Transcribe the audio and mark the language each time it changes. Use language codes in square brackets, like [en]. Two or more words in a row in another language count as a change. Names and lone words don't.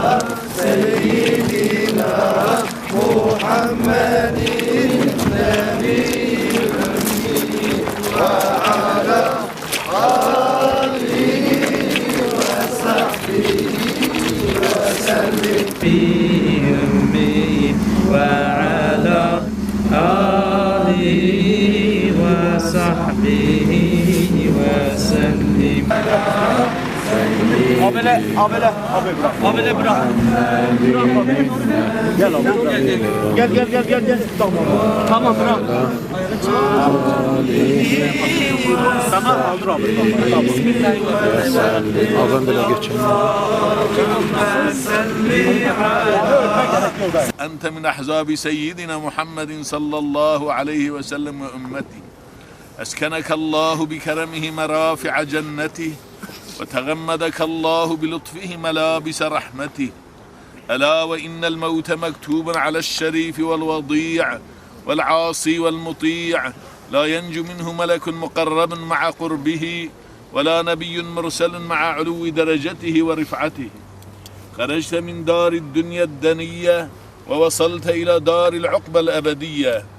[ar] سيدنا محمد النبي الأمي وعلى آله وصحبه وسلم بأمي وعلى آله وصحبه وسلم. [tr] Abele bırak. Gel abi. Gel. Tamam bırak. Tamam aldır abi. Bismillahirrahmanirrahim. Ağzından böyle geçelim. [ar] أنت من أحزاب سيدنا محمد صلى الله عليه وسلم وأمته أسكنك الله بكرمه مرافع جنته وتغمدك الله بلطفه ملابس رحمته ألا وإن الموت مكتوب على الشريف والوضيع والعاصي والمطيع لا ينجو منه ملك مقرب مع قربه ولا نبي مرسل مع علو درجته ورفعته خرجت من دار الدنيا الدنية ووصلت إلى دار العقبى الأبدية